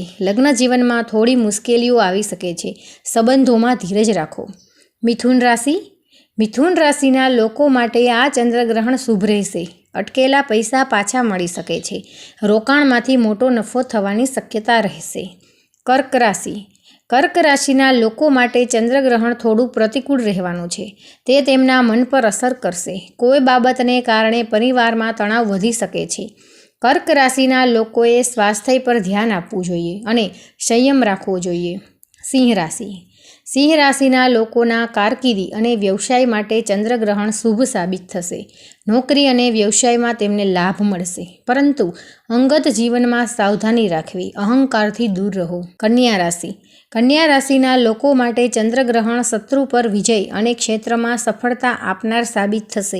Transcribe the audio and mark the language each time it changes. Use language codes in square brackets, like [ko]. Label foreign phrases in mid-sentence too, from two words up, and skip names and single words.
[gu] લગ્ન જીવન માં થોડી મુશ્કેલીઓ આવી શકે છે, સંબંધો માં ધીરજ રાખો। મિથુન રાશિ। મિથુન રાશિના લોકો માટે આ ચંદ્રગ્રહણ શુભ રહેશે। અટકેલા પૈસા પાછા મળી શકે છે। રોકાણમાંથી મોટો નફો થવાની શક્યતા રહેશે। કર્ક રાશિ। કર્ક રાશિના લોકો માટે ચંદ્રગ્રહણ થોડું પ્રતિકૂળ રહેવાનું છે। તે તેમના મન પર અસર કરશે। કોઈ બાબતને કારણે પરિવારમાં તણાવ વધી શકે છે। કર્ક રાશિના લોકોએ સ્વાસ્થ્ય પર ધ્યાન આપવું જોઈએ અને સંયમ રાખવો જોઈએ। સિંહ રાશિ। સિંહ રાશિના લોકોના કારકિર્દી અને વ્યવસાય માટે ચંદ્રગ્રહણ શુભ સાબિત થશે। નોકરી અને વ્યવસાય માં તેમને લાભ મળશે, પરંતુ અંગત જીવન માં સાવધાની રાખવી, અહંકારથી દૂર રહો। કન્યા રાશિ। કન્યા રાશિના લોકો માટે ચંદ્રગ્રહણ શત્રુ પર વિજય અને ક્ષેત્ર માં સફળતા આપનાર સાબિત થશે।